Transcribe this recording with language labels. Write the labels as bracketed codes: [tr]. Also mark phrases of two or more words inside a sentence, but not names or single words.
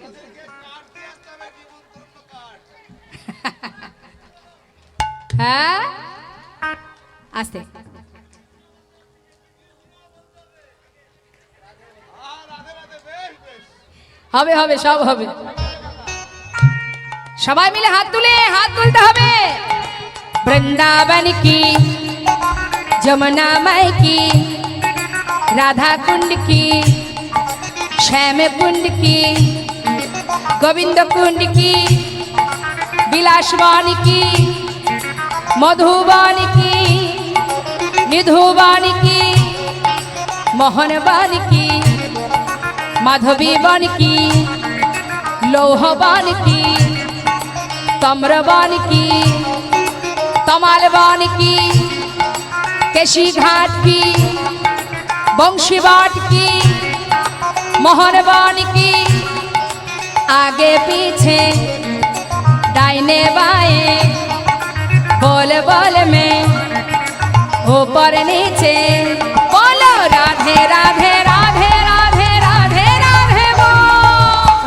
[bn] হ্যাঁ আস্তে হবে সব হবে সবাই মিলে হাত তুলতে হবে [hi] वृंदावन की यमुना माई की राधा কুंड की श्याम कुंड की गोविंद कुंड की विलासवान की मधुबान की निधुबान की मोहनबान की माधवीबान की लौहबान की तम्रबान की तमालबान की केशी घाट की बंशीबाट की मोहनबान की आगे पीछे दाहिने बाएं बोल बोल में ऊपर नीचे बोलो राधे राधे राधे राधे राधे राधे बोल